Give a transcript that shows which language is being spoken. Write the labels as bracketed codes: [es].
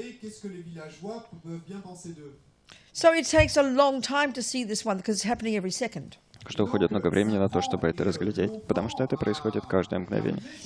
[fr] Qu'est-ce que les villageois peuvent bien penser d'eux? [en] So it takes a long time to see this one because it's happening every second. [ru] Что уходит много времени на то, чтобы это разглядеть, потому что это происходит каждое мгновение.